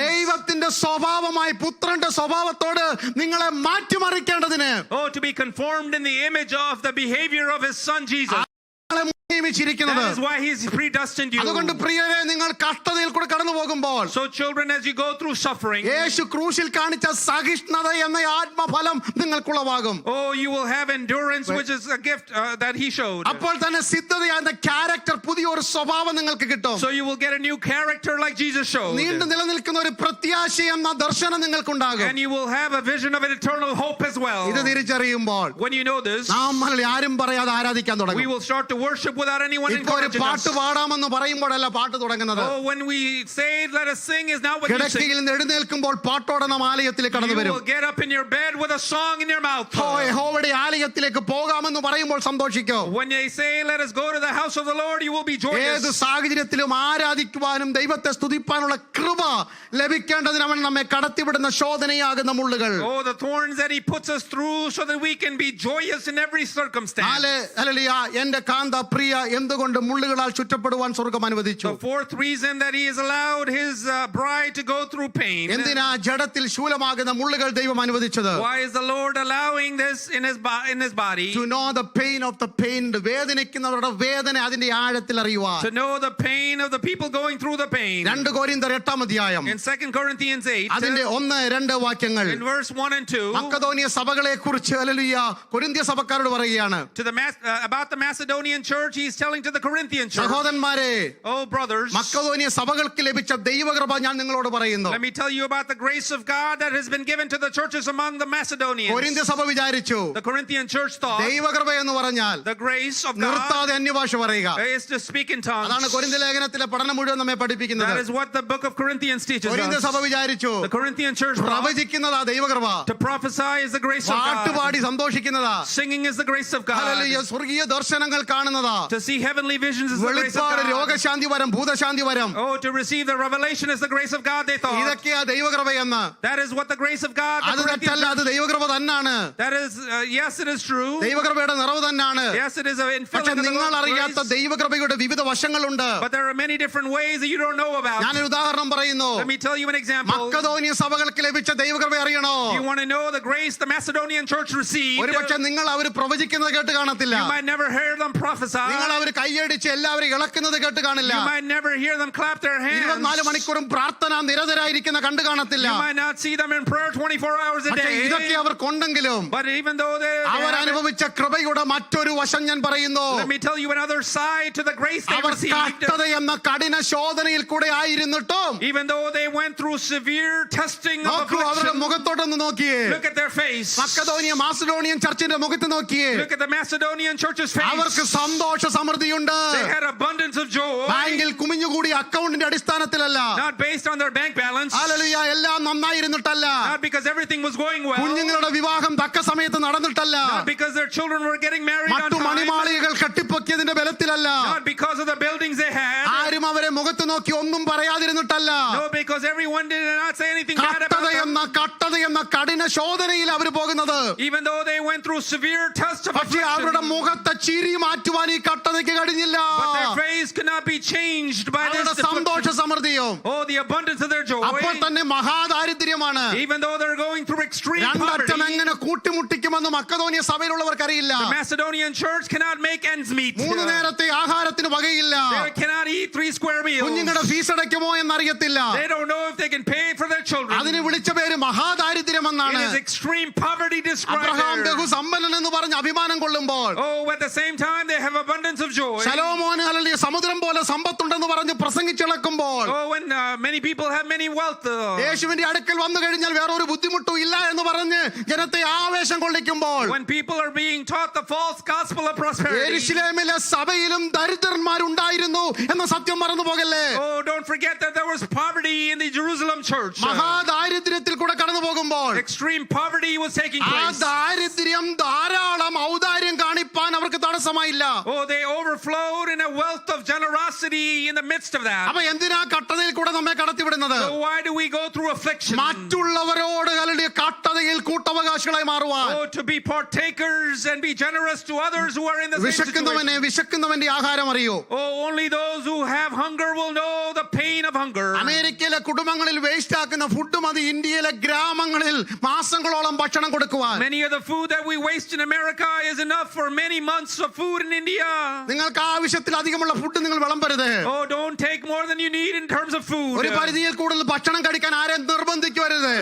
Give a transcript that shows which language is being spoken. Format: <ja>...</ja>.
<ml>ദൈവത്തിന്റെ സ്വഭാവമായി പുത്രന്റെ സ്വഭാവത്തോട് നിങ്ങളെ മാറ്റിമറിക്കേണ്ടതിന്</ml> <en>Oh, to be conformed in the image of the behavior of his son Jesus.</en> <ml>നിങ്ങളെ നിയമിച്ചിരിക്കുന്നത്.</ml> <en>That is why he's predestined you.</en> <ml>അതുകൊണ്ട് പ്രിയരെ നിങ്ങൾ കഷ്ടതയിൽ കൂടെ കടന്നു പോകുമ്പോൾ</ml> <en>So children, as you go through suffering,</en> <ml>യേശു ക്രൂശിൽ കാണിച്ച സഹിഷ്ണുത എന്ന ആത്മഫലം നിങ്ങൾക്കുളവാകും.</ml> <en>oh, you will have endurance, which is a gift that he showed.</en> <ml>അപ്പോൾ തന്നെ സിദ്ധതയായ ക്യാരക്ടർ പുതിയൊരു സ്വഭാവം നിങ്ങൾക്ക് കിട്ടും.</ml> <en>So you will get a new character like Jesus showed.</en> <ml>നീണ്ടു നിലനിൽക്കുന്ന ഒരു പ്രത്യാശ എന്ന ദർശനം നിങ്ങൾക്കുണ്ടാകും.</ml> <en>And you will have a vision of an eternal hope as well.</en> <ml>ഇത് തിരിച്ചറിയുമ്പോൾ</ml> <en>When you know this,</en> <ml>നമ്മൾ ആരും പറയാതെ ആരാധിക്കാൻ</ml> <en>we</en> <ml>തുടങ്ങും.</ml> <en>will start to worship without anyone</en> <ml>ഇപ്പൊ ഒരു</ml> <en>encouraging us.</en> <ml>പാട്ട് പാടാമെന്ന് പറയുമ്പോഴല്ല പാട്ട് തുടങ്ങുന്നത്.</ml> <en>Oh, when we say let us sing is not what you sing.</en> <ml>കിടക്കയിൽ നിന്ന് എഴുന്നേൽക്കുമ്പോൾ പാട്ടോടെ നാം ആലയത്തിലേക്ക് കടന്നു</ml> <en>You</en> <ml>വരും.</ml> <en>will get up in your bed with a song in your mouth.</en> <ml>യഹോവയുടെ ആലയത്തിലേക്ക് പോകാമെന്ന് പറയുമ്പോൾ സന്തോഷിക്കും.</ml> <en>When they say let us go to the house of the Lord, you will be joyous.</en> <ml>ഏത് സാഹചര്യത്തിലും ആരാധിക്കുവാനും ദൈവത്തെ സ്തുതിപ്പാനുള്ള കൃപ ലഭിക്കേണ്ടതിന് അവൻ നമ്മെ കടത്തിവിടുന്ന ശോധനയാകുന്ന മുള്ളുകൾ.</ml> <en>Oh, the thorns that he puts us through so that we can be joyous in every circumstance.</en> <ml>എന്റെ കാന്ത പ്രിയ എന്തുകൊണ്ട് മുള്ളുകളാൽ ചുറ്റപ്പെടുവാൻ സ്വർഗ്ഗം അനുവദിച്ചു?</ml> <en>The fourth reason that he has allowed his bride to go through pain.</en> <ml>എന്തിനാ ജഡത്തിൽ ശൂലമാകുന്ന മുള്ളുകൾ ദൈവം അനുവദിച്ചത്?</ml> <en>Why is the Lord allowing this in his body? To know the pain of the pain.</en> <ml>വേദനിക്കുന്നവരുടെ വേദന അതിന്റെ ആഴത്തിൽ അറിയുവാൻ.</ml> <en>To know the pain of the people going through the pain.</en> <ml>2 കൊരിന്ത്യർ 8 അധ്യായം</ml> <en>In 2 Corinthians 8,</en> <ml>അതിന്റെ 1-2 വാക്യങ്ങൾ</ml> <en>in verse 1 and 2,</en> <ml>മക്കദോനിയ സഭകളെ കുറിച്ച് hallelujah കൊരിന്ത്യ സഭക്കാരോട് പറയുകയാണ്.</ml> <en>about the Macedonian church, church, he's telling to the Corinthian church.</en> <ml>സഹോദരന്മാരെ,</ml> <en>Oh, brothers,</en> <ml>മക്കതോനിയ സഭകൾക്ക് ലഭിച്ച ദൈവകൃപ ഞാൻ നിങ്ങളോട് പറയുന്നു.</ml> <en>let me tell you about the grace of God that has been given to the churches among the Macedonians.</en> <ml>കൊരിന്ത്യ സഭ വിചാരിച്ചു</ml> <en>The Corinthian church thought</en> <ml>ദൈവകൃപ എന്ന് പറഞ്ഞാൽ</ml> <en>the grace of God</en> <ml>നിർത്താതെ അന്യഭാഷ പറയുക.</ml> <en>is to speak in tongues.</en> <ml>അതാണ് കൊരിന്ത്യ ലേഖനത്തിലെ പഠനം മുഴുവൻ നമ്മെ</ml> <en>That</en> <ml>പഠിപ്പിക്കുന്നത്.</ml> <en>is what the book of Corinthians teaches</en> <ml>കൊരിന്ത്യ</ml> <en>us.</en> <ml>സഭ വിചാരിച്ചു</ml> <en>The Corinthian church thought</en> <ml>പ്രവചിക്കുന്നതാ ദൈവകൃപ,</ml> <en>to prophesy is the grace of God.</en> <ml>പാട്ടുപാടി സന്തോഷിക്കുന്നതാ,</ml> <en>Singing is the grace of God.</en> <ml>Hallelujah, സ്വർഗീയ ദർശനങ്ങൾ കാണുന്നതാ,</ml> <en>To see heavenly visions is the grace of</en> <ml>വെളിപ്പാട്,</ml> <en>God.</en> <ml>രോഗശാന്തി വരം, ഭൂതശാന്തി വരം,</ml> <en>Oh, to receive the revelation is the grace of God, they thought.</en> <ml>ഇതൊക്കെയാ ദൈവകൃപയെന്ന്.</ml> <en>That is what the grace of God,</en> <ml>അത്</ml> <en>the Corinthian</en> <ml>തെറ്റല്ല, അത് ദൈവകൃപ തന്നാണ്.</ml> <en>that is, yes, it is true.</en> <ml>ദൈവകൃപയുടെ നിറവ് തന്നാണ്.</ml> <en>Yes, it is an</en> <ml>പക്ഷെ</ml> <en>infilling of the</en> <ml>നിങ്ങൾ</ml> <en>Lord's</en> <ml>അറിയാത്ത</ml> <en>grace.</en> <ml>ദൈവകൃപയുടെ വിവിധ വശങ്ങളുണ്ട്.</ml> <en>But there are many different ways that you don't know about.</en> <ml>ഞാനൊരു ഉദാഹരണം പറയുന്നു.</ml> <en>Let me tell you an example.</en> <ml>മക്കതോനിയ സഭകൾക്ക് ലഭിച്ച ദൈവകൃപ അറിയണോ?</ml> <en>You want to know the grace the Macedonian church received?</en> <ml>ഒരുപക്ഷെ നിങ്ങൾ അവർ പ്രവചിക്കുന്നത് കേട്ട് കാണത്തില്ല.</ml> <en>You might never hear them prophesy.</en> <ml>നിങ്ങൾ അവർ കൈയടിച്ച് എല്ലാവരും ഇളക്കുന്നത് കേട്ട് കാണില്ല.</ml> <en>You might never hear them clap their hands.</en> <ml>24 മണിക്കൂറും പ്രാർത്ഥന നിരതരായിരിക്കുന്ന കണ്ടു കാണത്തില്ല.</ml> <en>You might not see them in prayer 24 hours a</en> <ml>പക്ഷേ</ml> <en>day.</en> <ml>ഇതൊക്കെ അവർക്കുണ്ടെങ്കിലും</ml> <en>But even though they</en> <ml>അവർ അനുഭവിച്ച കൃപയുടെ മറ്റൊരു വശം ഞാൻ പറയുന്നു.</ml> <en>let me tell you another side to the grace they</en> <ml>our</ml> <en>received.</en> <ml>കഷ്ടത എന്ന കഠിന ശോധനയിൽ കൂടെ ആയിരുന്നിട്ടും</ml> <en>Even though they went through severe testing of</en> <ml>നോക്കൂ, അവരുടെ</ml> <en>affliction.</en> <ml>മുഖത്തോട്ടൊന്ന് നോക്കിയേ.</ml> <en>Look at their face.</en> <ml>മക്കതോനിയ Macedonian ചർച്ചിന്റെ മുഖത്ത് നോക്കിയേ.</ml> <en>Look at the Macedonian church's</en> <ml>അവർക്ക്</ml> <en>face.</en> <ml>സന്തോഷ സമൃദ്ധിയുണ്ട്.</ml> <en>They had abundance of joy.</en> <ml>ബാങ്കിൽ കുമിഞ്ഞുകൂടി അക്കൗണ്ടിന്റെ അടിസ്ഥാനത്തിലല്ല.</ml> <en>Not based on their bank balance.</en> <ml>Hallelujah, എല്ലാം നന്നായിരുന്നിട്ടല്ല.</ml> <en>Not because everything was going well.</en> <ml>കുഞ്ഞുങ്ങളുടെ വിവാഹം തക്ക സമയത്ത് നടന്നിട്ടല്ല.</ml> <en>Not because their children were getting married on</en> <ml>മറ്റു</ml> <en>time.</en> <ml>മണിമാളികകൾ കെട്ടിപ്പൊക്കിയതിന്റെ ബലത്തിലല്ല.</ml> <en>Not because of the buildings they had.</en> <ml>ആരും അവരെ മുഖത്ത് നോക്കി ഒന്നും പറയാതിരുന്നിട്ടല്ല.</ml> <en>No, because everyone did not say anything bad about</en> <ml>കട്ടത</ml> <en>them.</en> <ml>എന്ന കഠിന ശോധനയിൽ അവർ പോകുന്നത്.</ml> <en>Even though they went through severe tests of</en> <ml>പക്ഷേ അവരുടെ</ml> <en>affliction.</en> <ml>മുഖത്തെ ചിരി മാറ്റുവാൻ ഈ കട്ടതയ്ക്ക് കഴിഞ്ഞില്ല.</ml> <en>But their face could not be changed by this</en> <ml>അവരുടെ സന്തോഷ</ml> <en>affliction.</en> <ml>സമൃദ്ധിയും</ml> <en>Oh, the abundance of their joy.</en> <ml>അപ്പോൾ തന്നെ മഹാദാരിദ്ര്യമാണ്.</ml> <en>Even though they're going through extreme</en> <ml>രണ്ടറ്റം</ml> <en>poverty.</en> <ml>എങ്ങനെ കൂട്ടിമുട്ടിക്കുമെന്ന് മക്കതോനിയ സഭയിലുള്ളവർക്ക് അറിയില്ല.</ml> <en>The Macedonian church cannot make ends meet.</en> <ml>3 നേരത്തെ ആഹാരത്തിന് വകയില്ല.</ml> <en>They cannot eat 3 square meals.</en> <ml>കുഞ്ഞുങ്ങളുടെ fees അടയ്ക്കുമോ എന്നറിയത്തില്ല.</ml> <en>They don't know if they can pay for their children.</en> <ml>അതിന് വിളിച്ച പേര് മഹാദാരിദ്ര്യമെന്നാണ്.</ml> <en>It is extreme poverty described</en> <ml>Abraham</ml> <en>there.</en> <ml>ബഹുസമ്പന്നൻ എന്ന് പറഞ്ഞ് അഭിമാനം കൊള്ളുമ്പോൾ</ml> <en>Oh, at the same time they have abundance of joy.</en> <ml>ശലോമോന് അല്ലെങ്കിൽ സമുദ്രം പോലെ സമ്പത്തുണ്ടെന്ന് പറഞ്ഞ് പ്രസംഗിച്ചിളക്കുമ്പോൾ</ml> <en>Oh, when many people have many wealth.</en> <ml>യേശുവിന്റെ അടുക്കൽ വന്നു കഴിഞ്ഞാൽ വേറൊരു ബുദ്ധിമുട്ടും ഇല്ല എന്ന് പറഞ്ഞ് ജനത്തെ ആവേശം കൊള്ളിക്കുമ്പോൾ</ml> <en>When people are being taught the false gospel of prosperity.</en> <ml>യെരുശലേമിലെ സഭയിലും ദരിദ്രന്മാരുണ്ടായിരുന്നു എന്ന സത്യം മറന്നു പോകല്ലേ.</ml> <en>Oh, don't forget that there was poverty in the Jerusalem church.</en> <ml>മഹാദാരിദ്ര്യത്തിൽ കൂടെ കടന്നു പോകുമ്പോൾ</ml> <en>Extreme poverty was taking</en> <ml>ആ</ml> <en>place.</en> <ml>ദാരിദ്ര്യം ധാരാളം ഔദാര്യം കാണിപ്പാൻ അവർക്ക് തടസ്സമായില്ല.</ml> <en>Oh, they overflowed in a wealth of generosity in the midst of that.</en> <ml>അപ്പൊ എന്തിനാ കട്ടതയിൽ കൂടെ നമ്മെ കടത്തിവിടുന്നത്?</ml> <en>So why do we go through affliction?</en> <ml>മറ്റുള്ളവരോട് കലടിയ കട്ടതയിൽ കൂട്ടവകാശികളായി മാറുവാൻ.</ml> <en>Oh, to be partakers and be generous to others who are in the same situation.</en> <ml>വിശക്കുന്നവന്റെ ആഹാരം അറിയോ?</ml> <en>Oh, only those who have hunger will know the pain of hunger.</en> <ml>അമേരിക്കയിലെ കുടുംബങ്ങളിൽ waste ആക്കുന്ന food മതി ഇന്ത്യയിലെ ഗ്രാമങ്ങളിൽ മാസങ്ങളോളം ഭക്ഷണം കൊടുക്കുവാൻ.</ml> <en>Many of the food that we waste in America is enough for many months of food in India.</en> <ml>നിങ്ങൾക്ക് ആവശ്യത്തിലധികമുള്ള ഫുഡ് നിങ്ങൾ വിളമ്പരുത്.</ml> <en>Oh, don't take more than you need in terms of food.</en> <ml>ഒരു പരിധിയിൽ കൂടുതൽ ഭക്ഷണം കഴിക്കാൻ ആരെയും നിർബന്ധിക്കരുത്.</ml>